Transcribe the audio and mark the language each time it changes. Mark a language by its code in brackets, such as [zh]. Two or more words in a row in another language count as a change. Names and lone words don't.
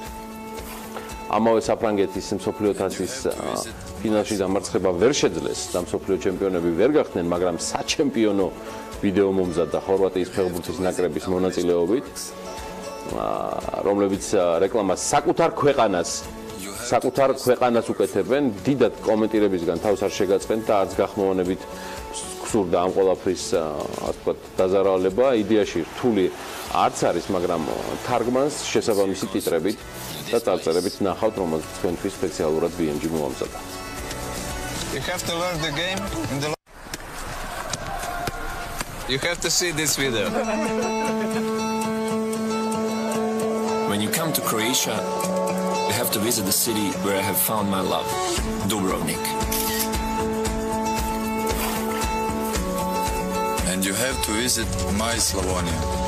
[ka] ამავე საფრანგეთის მსოფლიო თასის ფინალში დამარცხება ვერ შეძლეს და მსოფლიო ჩემპიონები ვერ გახდნენ, მაგრამ საჩემპიონო ვიდეო მომზადდა ხორვატიის ფეხბურთის ნაკრების მონაწილეობით, რომლებიც რეკლამას საკუთარ ქვეყანას უკეთებენ, დიდად კომენტირებისგან თავს არ შეგაწყენ და არც გახმოვანებით გსურდა ამ ყველაფრის, ასე ვთქვათ, დაზარალება. იდეაში რთული არც არის, მაგრამ თარგმანს შესაბამისი ტიტრებით და წარწერებით ნახავთ, რომელსაც თქვენთვის სპეციალურად BMG მოამზადა. [en] You have to learn the game in the... You have to see this video. When you come to Croatia, you have to visit the city where I have found my love, Dubrovnik. And you have to visit my Slavonia.